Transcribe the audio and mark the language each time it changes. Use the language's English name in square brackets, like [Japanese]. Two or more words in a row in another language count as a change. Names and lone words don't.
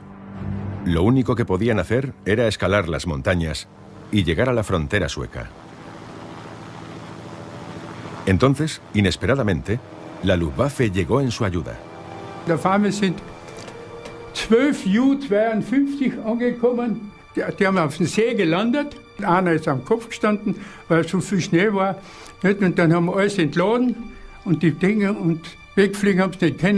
[Spanish] Lo único que podían hacer era escalar las montañas y llegar a la frontera sueca. Entonces, inesperadamente, la Luftwaffe llegó en su ayuda. [German] Auf einmal sind 12 Ju-52 angekommen. Die haben auf dem See gelandet. Einer ist am Kopf gestanden, weil so viel Schnee war. Und dann haben wir alles entladen und die Dinge und wegfliegen haben sie nicht können.